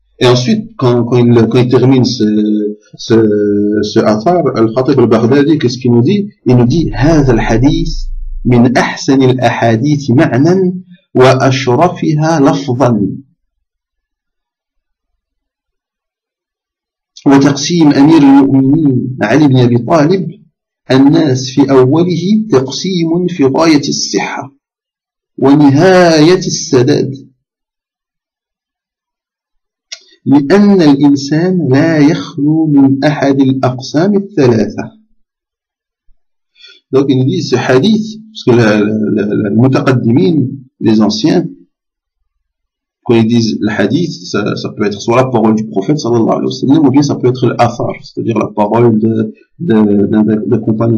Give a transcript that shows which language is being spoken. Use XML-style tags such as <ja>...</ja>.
<fr>Et ensuite, quand il termine ce Athar, Al-Khatib al-Baghdadi, qu'est-ce qu'il nous dit? Il nous dit,</fr> <ar>هذا الحديث من أحسن الأحاديث معنى وأشرفها لفظا وتقسيم أمير المؤمنين علي بن أبي طالب الناس في أوله تقسيم في غاية الصحة ونهاية السداد لأن الإنسان لا يخلو من أحد الأقسام الثلاثة.</ar> <fr>Donc il nous dit ce hadith, parce que les mutaqaddimin, les anciens, quand ils disent le hadith, ça peut être soit la parole du prophète sallallahu alayhi wa sallam, ou bien ça peut être l'athar, c'est-à-dire la parole d'un compagnon.</fr>